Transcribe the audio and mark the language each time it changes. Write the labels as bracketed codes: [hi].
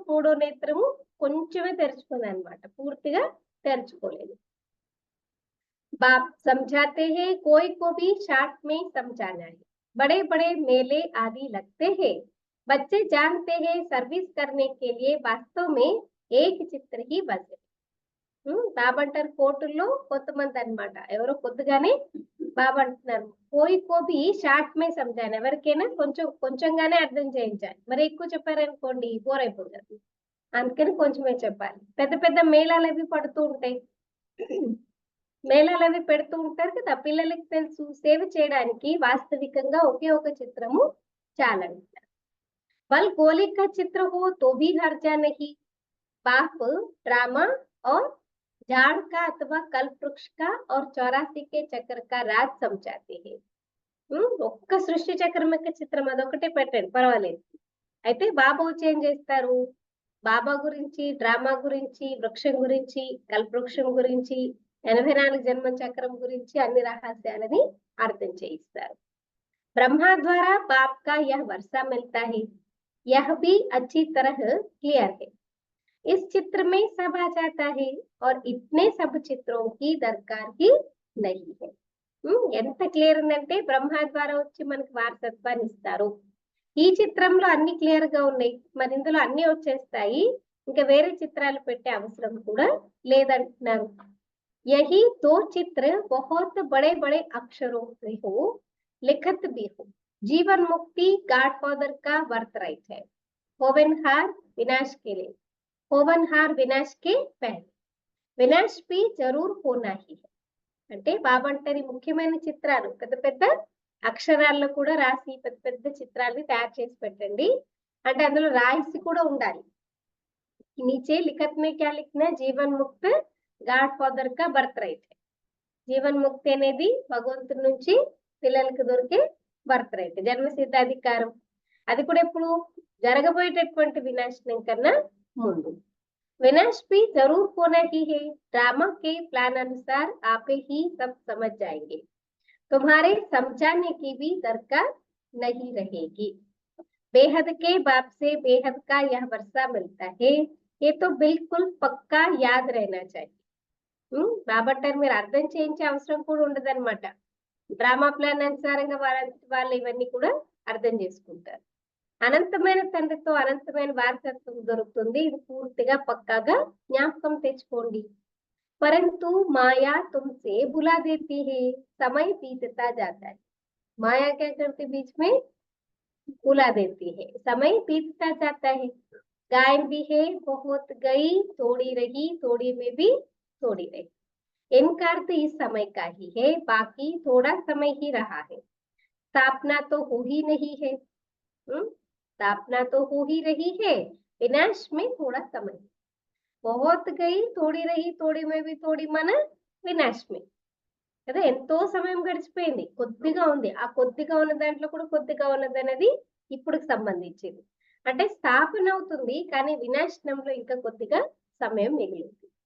[te] మూడో నేత్రము కొంచెమే తెరుచుకుంది అన్నమాట, పూర్తిగా తెరుచుకోలేదు. [hi] बाप समझाते हैं कोई को भी शॉर्ट में समझाना है, बड़े बड़े मेले आदि लगते हैं, बच्चे जानते हैं सर्विस करने के लिए वास्तव में एक चित्र ही बचे. [te] బాబా అంటారు కోర్టుల్లో కొంతమంది అన్నమాట, ఎవరో కొద్దిగానే బాబా అంటున్నారు [hi] కోయి షార్ట్ మే సమజాను, [te] ఎవరికైనా కొంచెంగానే అర్థం చేయించాలి. మరి ఎక్కువ చెప్పారనుకోండి బోర్ అయిపోతారు, అందుకని కొంచెమే చెప్పాలి. పెద్ద పెద్ద మేళాలు అవి పడుతూ ఉంటాయి, మేళాలు అవి పెడుతూ ఉంటారు కదా, పిల్లలకి తెలుసు సేవ చేయడానికి వాస్తవికంగా ఒకే ఒక చిత్రము చాలంటారు. [hi] బల్ గోలి కా చిత్ర హో తో భీ హర్జా నహీ, बाप ड्रामा और झाड़ का अथवा कल्प वृक्ष का और 84 के चक्र का राज समझाते हैं. [te] ఒక్క సృష్టి చక్రం యొక్క చిత్రం అదొకటే పెట్టండి పర్వాలేదు. అయితే బాబా ఏం చేస్తారు, బాబా గురించి, డ్రామా గురించి, వృక్షం గురించి, కల్పవృక్షం గురించి, 84 జన్మ చక్రం గురించి అన్ని రహస్యాలని అర్థం చేయిస్తారు. [hi] ब्रह्मा द्वारा बाप का यह वर्षा मिलता है, यह भी अच्छी तरह क्लियर है. इस चित्र में सब आ जाता है और इतने सब चित्रों की दरकार ही नहीं है. [te] ఎంత క్లియర్ ఉందంటే బ్రహ్మ ద్వారా వచ్చి మనకి వారసత్వాన్ని ఇస్తారు. ఈ చిత్రంలో అన్ని క్లియర్ గా ఉన్నాయి, మరి ఇందులో అన్ని వచ్చేస్తాయి, ఇంకా వేరే చిత్రాలు పెట్టే అవసరం కూడా లేదంటున్నారు. [hi] यही दो चित्र बहुत बड़े बड़े अक्षरों से हो, लिखित भी हो. जीवन मुक्ति गॉडफादर का वर्त राइट है. होवनहार विनाश के लिए, होवनहार विनाश के पहले, विनाश भी जरूर होना ही है. [te] అంటే బాబా అంటారు ముఖ్యమైన చిత్రాలు పెద్ద పెద్ద అక్షరాల్లో కూడా రాసి పెద్ద పెద్ద చిత్రాలని తయారు చేసి పెట్టండి, అంటే అందులో రాసి కూడా ఉండాలి. [hi] नीचे लिखत में क्या लिखना है, जीवन मुक्त గాడ్ ఫాదర్ కా బర్త్ రైట్. [te] జీవన్ ముక్తి అనేది భగవంతుడి నుంచి పిల్లలకి దొరికే బర్త్ రైట్, జన్మసిద్ధ అధికారం. అది కూడా ఎప్పుడు జరగబోయేటటువంటి వినాశనం కన్నా ముందు. [hi] विनाश भी जरूर होना ही है, ड्रामा के प्लान अनुसार आप ही सब समझ जाएंगे, तुम्हारे समझाने की भी दरकार नहीं रहेगी. बेहद के बाप से बेहद का यह वर्षा मिलता है, ये तो बिल्कुल पक्का याद रहना चाहिए. [te] బాబా అంటారు మీరు అర్థం చేయించే అవసరం కూడా ఉండదన్నమాట. డ్రామా ప్లాన్ అనుసారంగా వాళ్ళు ఇవన్నీ కూడా అర్థం చేసుకుంటారు. అనంతమైన తండ్రితో అనంతమైన వారసత్వం దొరుకుతుంది, ఇది పూర్తిగా పక్కాగా జ్ఞాపకం తెచ్చుకోండి. [hi] परंतु माया तुमसे बुला देती है, समय बीतता जाता है. माया क्या करती बीच में बुला देती है, समय बीतता जाता है. गाय भी है बहुत गई, थोड़ी रही, थोड़ी में भी थोड़ी रही. इनका अर्थ इस समय का ही है, बाकी थोड़ा समय ही रहा है. स्थापना तो हो ही नहीं है, स्थापना तो हो ही रही है, विनाश में थोड़ा समय. बहुत गई, थोड़ी रही, थोड़ी में भी थोड़ी [te] మన వినాశ్ మే కదా. ఎంతో సమయం గడిచిపోయింది, కొద్దిగా ఉంది, ఆ కొద్దిగా ఉన్న దాంట్లో కూడా కొద్దిగా ఉన్నది అనేది ఇప్పుడు సంబంధించింది. అంటే స్థాపన అవుతుంది కానీ వినాశనంలో ఇంకా కొద్దిగా సమయం మిగిలింది.